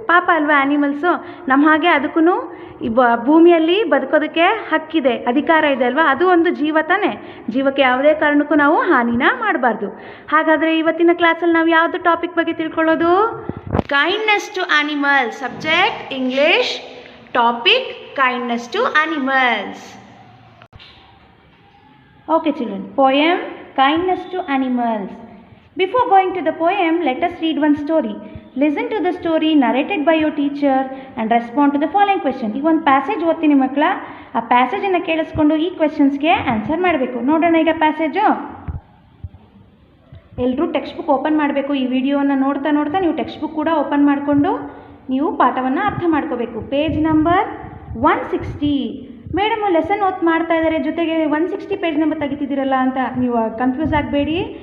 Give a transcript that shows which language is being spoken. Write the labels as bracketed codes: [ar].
[kn] ಪಾಪ ಅಲ್ವಾ ಆ್ಯನಿಮಲ್ಸು, ನಮ್ಮ ಹಾಗೆ ಅದಕ್ಕೂ ಭೂಮಿಯಲ್ಲಿ ಬದುಕೋದಕ್ಕೆ ಹಕ್ಕಿದೆ, ಅಧಿಕಾರ ಇದೆ ಅಲ್ವಾ? ಅದು ಒಂದು ಜೀವ ತಾನೆ. ಜೀವಕ್ಕೆ ಯಾವುದೇ ಕಾರಣಕ್ಕೂ ನಾವು ಹಾನಿನ ಮಾಡಬಾರ್ದು. ಹಾಗಾದರೆ ಇವತ್ತಿನ ಕ್ಲಾಸಲ್ಲಿ ನಾವು ಯಾವುದು ಟಾಪಿಕ್ ಬಗ್ಗೆ ತಿಳ್ಕೊಳ್ಳೋದು? [en] Kindness to animals. Subject English, topic kindness to animals. Okay children, poem Kindness to Animals. Before going to the poem, let us read one story. Listen to the story narrated by your teacher and respond to the following question. [kn] ಈಗ ಒಂದು passage ಓದ್ತೀನಿ ಮಕ್ಕಳ, ಆ ಪ್ಯಾಸೇಜನ್ನು ಕೇಳಿಸ್ಕೊಂಡು ಈ ಕ್ವೆಶನ್ಸ್ಗೆ answer ಮಾಡಬೇಕು. ನೋಡೋಣ ಈಗ ಪ್ಯಾಸೇಜು. ಎಲ್ಲರೂ ಟೆಕ್ಸ್ಟ್ ಬುಕ್ ಓಪನ್ ಮಾಡಬೇಕು. ಈ ವಿಡಿಯೋವನ್ನು ನೋಡ್ತಾ ನೋಡ್ತಾ ನೀವು ಟೆಕ್ಸ್ಟ್ ಬುಕ್ ಕೂಡ ಓಪನ್ ಮಾಡಿಕೊಂಡು ನೀವು ಪಾಠವನ್ನು ಅರ್ಥ ಮಾಡ್ಕೋಬೇಕು. Page number 160. ಮೇಡಮು ಲೆಸನ್ ಓದ್ ಮಾಡ್ತಾ ಇದ್ದಾರೆ, ಜೊತೆಗೆ 160 ಪೇಜ್ ನಂಬರ್ ತೆಗಿತಿದ್ದೀರಲ್ಲ ಅಂತ ನೀವು ಕನ್ಫ್ಯೂಸ್ ಆಗಬೇಡಿ.